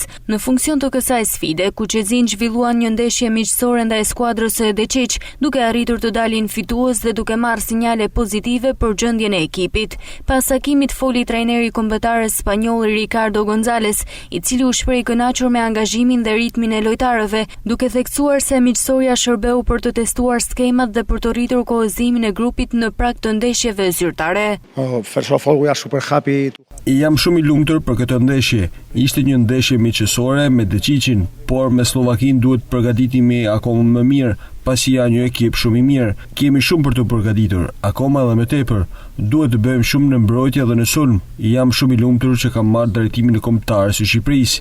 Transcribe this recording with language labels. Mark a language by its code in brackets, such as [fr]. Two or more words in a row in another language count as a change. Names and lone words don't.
[sq] Në funksion të kësaj sfide, kuqezin zhvilluan një ndeshje miqësore ndaj skuadrës së Deqiq, duke arritur të dalin fitues dhe duke marrë sinjale pozitive për gjendjen e ekipit. Pas takimit foli trajneri kombëtarës spanjoll Ricardo González, i cili u shpreh i kënaqur me angazhimin dhe ritmin e lojtarëve, duke theksuar se miqësoria shërbeu për të testuar skemat dhe për të rritur kohëzimin e grupit në prag të ndeshjeve zyrtare. [en] First of all, we are super happy. [sq] Jam shumë i lumtur për këtë ndeshje. Ishte një ndeshje miqësore me Deqiqin, por me Slovakin duhet përgatitemi akoma më mirë, pasi janë një ekip shumë i mirë. Kemi shumë për të përgatitur, akoma edhe më tepër. Duhet të bëjmë shumë në mbrojtje dhe në sulm. Jam shumë i lumtur që kam marrë drejtimin e kombëtarës së Shqipërisë.